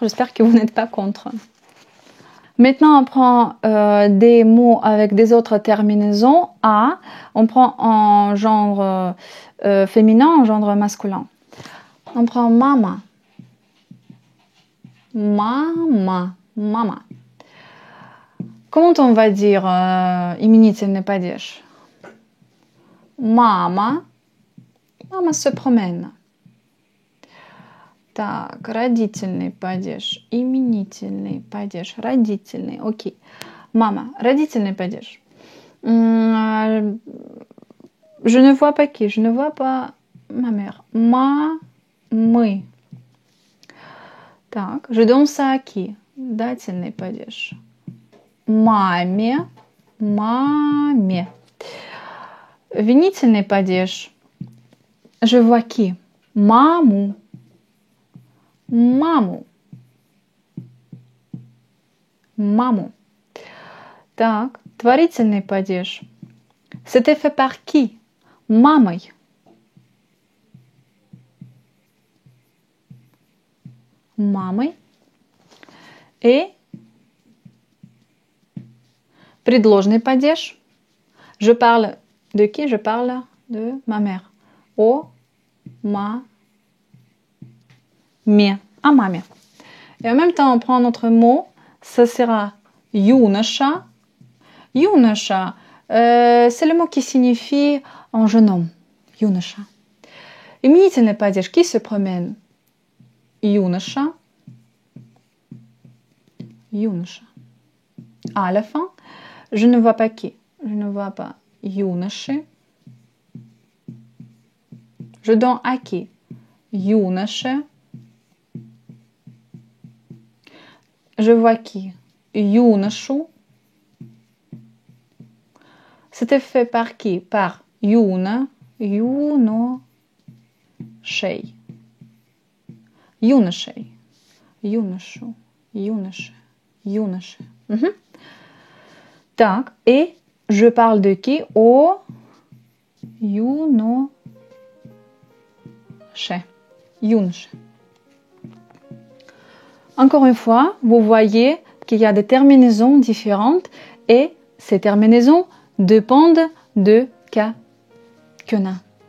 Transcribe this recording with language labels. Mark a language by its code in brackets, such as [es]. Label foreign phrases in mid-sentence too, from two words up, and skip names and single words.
[fr] J'espère que vous n'êtes pas contre. Maintenant, on prend des mots avec des autres terminaisons A. On prend en genre féminin, en genre masculin. On prend mama. Mama. Mama. Comment on va dire [ru] именительный падеж? Мама. Мама [fr] se promène. [ru] Так, родительный падеж, именительный падеж, родительный, окей. Мама, родительный падеж. [fr] Je ne vois pas qui, je ne vois pas ma mère. [ru] Мы. Так, [fr] je danse à qui? [ru] Дательный падеж. Маме. Винительный падеж. [fr] Je vois qui? [ru] Маму. Маму. Так, творительный падеж. [fr] C'était fait par qui? [ru] Мамой. Et предложный падеж. [fr] Je parle de qui? Je parle de ma mère. [ru] À маме. [fr] Et en même temps, on prend un autre mot. Ça sera [ru] юноша. Юноша, [fr] c'est le mot qui signifie un jeune homme. [ru] Юноша. Именительный падеж, [fr] qui se promène? Юноша. À la fin, je ne vois pas qui. Je ne vois pas юноши. Je donne à qui? Юноше. Je vois qui? Юношу. C'était fait par qui? [ru] Par юношей. Юношу. Так, [fr] et je parle de qui? [ru] Юноше. [fr] Encore une fois, vous voyez qu'il y a des terminaisons différentes et ces terminaisons dépendent de qu'on a.